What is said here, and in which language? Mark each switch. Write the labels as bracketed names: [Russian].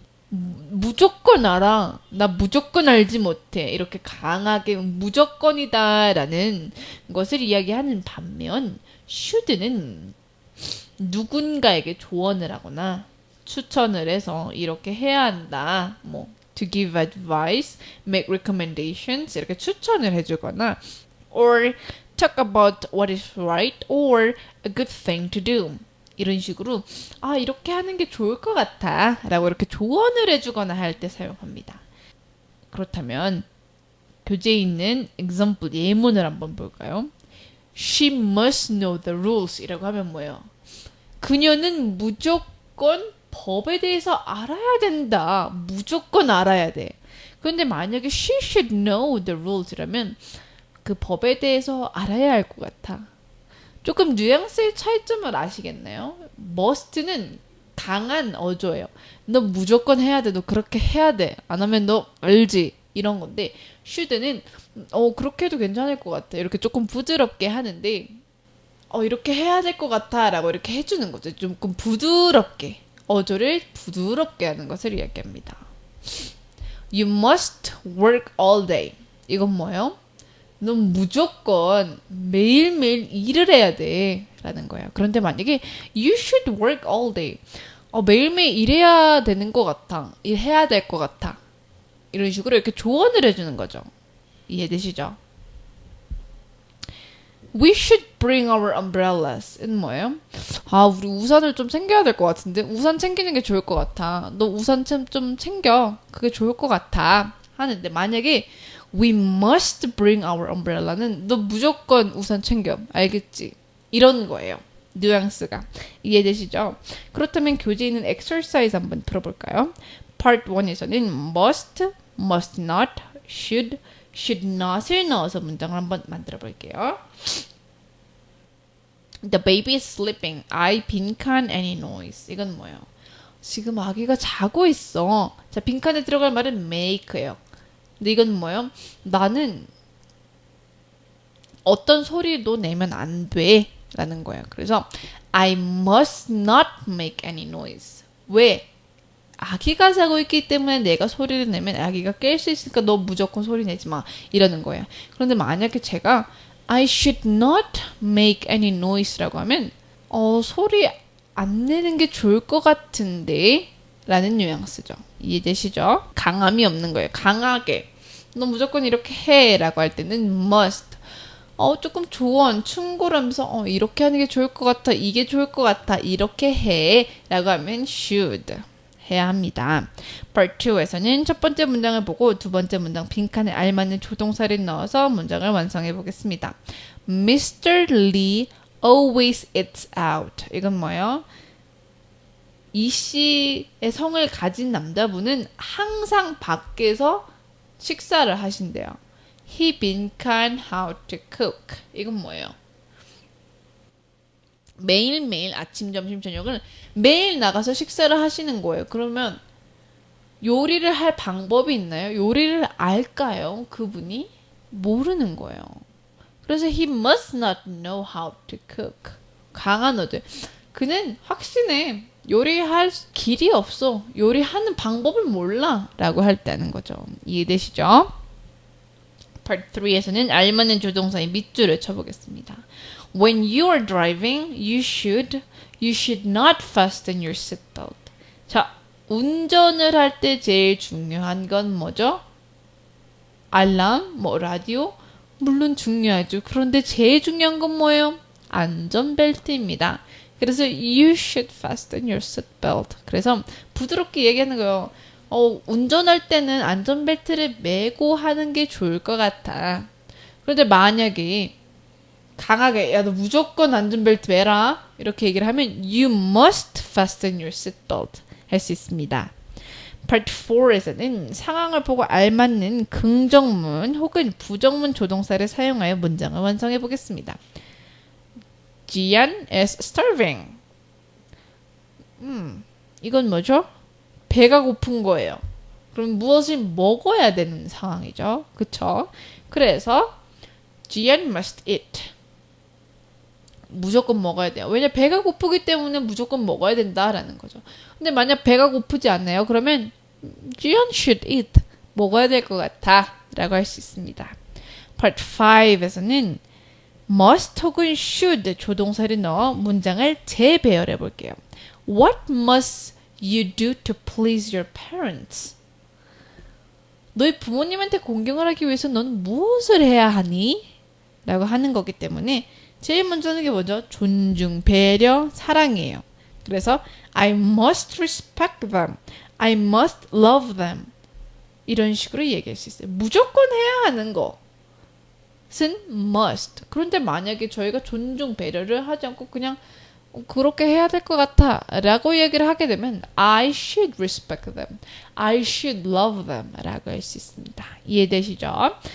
[Korean] 무조건 알아. 나 무조건 알지 못해. 이렇게 강하게 무조건이다 라는 것을 이야기하는 반면 should는 누군가에게 조언을 하거나 추천을 해서 이렇게 해야 한다. [English] to give advice, make recommendations [Korean] 이렇게 추천을 해주거나 [English] or talk about what is right or a good thing to do. [Korean] 이런 식으로 이렇게 하는 게 좋을 것 같아 라고 이렇게 조언을 해주거나 할 때 사용합니다. 그렇다면 교재에 있는 example 예문을 한번 볼까요? [English] She must know the rules [Korean] 이라고 하면 뭐예요? 그녀는 무조건 법에 대해서 알아야 된다. 무조건 알아야 돼. 그런데 만약에 [English] she should know the rules [Korean] 라면 그 법에 대해서 알아야 할 것 같아. 조금 뉘앙스의 차이점을 아시겠나요? must는 강한 어조예요. 너 무조건 해야 돼. 너 그렇게 해야 돼. 안 하면 너 알지. 이런 건데 should는 그렇게 해도 괜찮을 것 같아. 이렇게 조금 부드럽게 하는데 이렇게 해야 될 것 같아 라고 이렇게 해주는 거죠. 조금 부드럽게 어조를 부드럽게 하는 것을 이야기합니다. [English] You must work all day. [Korean] 이건 뭐예요? 넌 무조건 매일매일 일을 해야 돼 라는 거예요. 그런데 만약에 [English] You should work all day. [Korean] 매일매일 일해야 되는 것 같아. 일해야 될 것 같아. 이런 식으로 이렇게 조언을 해주는 거죠. 이해되시죠? [English] We should bring our umbrellas. [Korean] 은 뭐예요? 우리 우산을 좀 챙겨야 될 것 같은데 우산 챙기는 게 좋을 것 같아. 너 우산 좀 챙겨. 그게 좋을 것 같아. 하는데 만약에 [English] We must bring our umbrella [Korean] 는 너 무조건 우산 챙겨. 알겠지? 이런 거예요. 뉘앙스가. 이해되시죠? 그렇다면 교재에 있는 exercise 한번 들어볼까요? Part 1에서는 must, must not, should, should not을 넣어서 문장을 한번 만들어 볼게요. [English] The baby is sleeping. I [Korean] 빈칸 [English] any noise. [Korean] 이건 뭐예요? 지금 아기가 자고 있어. 자, 빈칸에 들어갈 말은 make예요. 근데 이건 뭐예요? 나는 어떤 소리도 내면 안 돼. 라는 거예요. [English] 그래서 I must not make any noise. [Korean] 왜? 아기가 자고 있기 때문에 내가 소리를 내면 아기가 깰 수 있으니까 너 무조건 소리 내지 마. 이러는 거예요. 그런데 만약에 제가 [English] I should not make any noise [Korean] 라고 하면 소리 안 내는 게 좋을 것 같은데 라는 뉘앙스죠. 이해되시죠? 강함이 없는 거예요. 강하게 너 무조건 이렇게 해 라고 할 때는 must. 조금 조언, 충고하면서 이렇게 하는 게 좋을 것 같아. 이게 좋을 것 같아. 이렇게 해 라고 하면 should. 해야 합니다. Part 2에서는 첫 번째 문장을 보고 두 번째 문장 빈칸에 알맞는 조동사를 넣어서 문장을 완성해 보겠습니다. [English] Mr. Lee always eats out. [Korean] 이건 뭐예요? 이 씨의 성을 가진 남자분은 항상 밖에서 식사를 하신대요. [English] He [Korean] 빈칸 [English] how to cook. [Korean] 이건 뭐예요? 매일매일 아침, 점심, 저녁을 매일 나가서 식사를 하시는 거예요. 그러면 요리를 할 방법이 있나요? 요리를 알까요? 그분이? 모르는 거예요. [English] 그래서 he must not know how to cook. [Korean] 강한 어조. 그는 확신해. 요리할 길이 없어. 요리하는 방법을 몰라. 라고 할 때는 거죠. 이해되시죠? Part 3에서는 알맞는 조동사의 밑줄을 쳐보겠습니다. [English] When you are driving, you should not fasten your seatbelt. [Korean] 자, 운전을 할 때 제일 중요한 건 뭐죠? 알람, 라디오? 물론 중요하죠. 그런데 제일 중요한 건 뭐예요? 안전벨트입니다. [English] 그래서 you should fasten your seatbelt. [Korean] 그래서 부드럽게 얘기하는 거예요. 운전할 때는 안전벨트를 매고 하는 게 좋을 것 같아. 그런데 만약에 강하게 야 너 무조건 안전벨트 매라 이렇게 얘기를 하면 [English] you must fasten your seatbelt [Korean] 할 수 있습니다. Part 4에서는 상황을 보고 알맞는 긍정문 혹은 부정문 조동사를 사용하여 문장을 완성해 보겠습니다. [English] Jian is starving. [Korean] 이건 뭐죠? 배가 고픈 거예요. 그럼 무엇을 먹어야 되는 상황이죠. 그쵸? [English] 그래서 Jian must eat. [Korean] 무조건 먹어야 돼요. 왜냐 배가 고프기 때문에 무조건 먹어야 된다라는 거죠. 근데 만약 배가 고프지 않나요? 그러면 [English] Jian should eat. [Korean] 먹어야 될 것 같아 라고 할 수 있습니다. Part 5에서는 must 혹은 should 조동사를 넣어 문장을 재배열해 볼게요. [English] What must you do to please your parents? [Korean] 너희 부모님한테 공경을 하기 위해서 넌 무엇을 해야 하니? 라고 하는 거기 때문에 제일 먼저 하는 게 뭐죠? 존중, 배려, 사랑이에요. [English] 그래서 I must respect them. I must love them. [Korean] 이런 식으로 얘기할 수 있어요. 무조건 해야 하는 것은 must. 그런데 만약에 저희가 존중, 배려를 하지 않고 그냥 그렇게 해야 될 것 같아 라고 얘기를 하게 되면 [English] I should respect them. I should love them [Korean] 라고 할 수 있습니다. 이해되시죠?